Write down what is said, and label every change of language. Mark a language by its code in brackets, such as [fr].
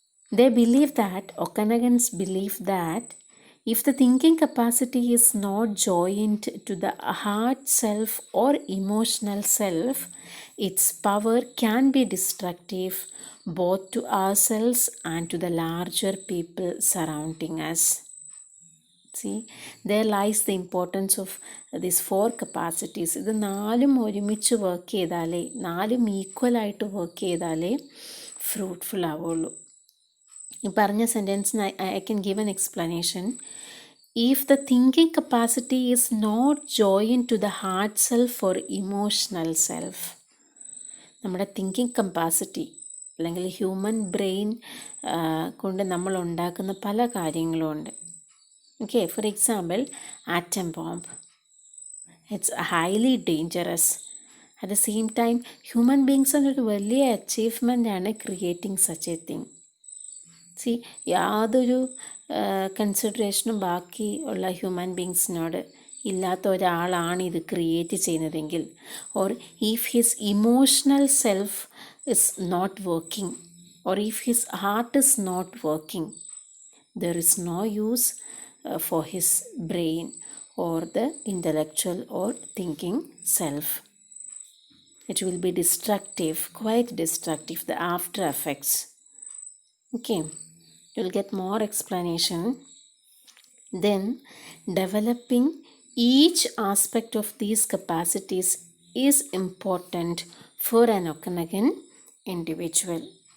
[en] They believe that, Okanagans believe that, if the thinking capacity is not joined to the heart self or emotional self, its power can be destructive both to ourselves and to the larger people surrounding us. See, there lies the importance of these four capacities. [ml] ഇത് നാലും ഒരുമിച്ച് work ചെയ്താലേ, നാലും ഈക്വലായിട്ട് work ചെയ്താലേ fruitful ആവുള്ളൂ. ഈ പറഞ്ഞ സെൻറ്റൻസിന് [en] I can give an explanation. If the thinking capacity is not joined to the heart self or emotional self, [ml] നമ്മുടെ തിങ്കിങ് കപ്പാസിറ്റി അല്ലെങ്കിൽ ഹ്യൂമൻ ബ്രെയിൻ കൊണ്ട് നമ്മൾ ഉണ്ടാക്കുന്ന പല കാര്യങ്ങളും ഉണ്ട്. [en] Okay, for example atom bomb, it's highly dangerous. At the same time human ബീങ്സിൻ്റെ [ml] ഒരു വലിയ [en] അച്ചീവ്മെൻ്റാണ് creating such a thing. See, [ml] യാതൊരു കൺസിഡറേഷനും ബാക്കി ഉള്ള ഹ്യൂമൻ ബീങ്സിനോട് ഇല്ലാത്ത ഒരാളാണ് ഇത് ക്രിയേറ്റ് ചെയ്യുന്നതെങ്കിൽ, [en] Or if his emotional self is not working, or if his heart is not working, there is no use for his brain or the intellectual or thinking self. It will be destructive, quite destructive, the after effects. Okay, you will get more explanation. Then, developing each aspect of these capacities is important for an Okanagan individual.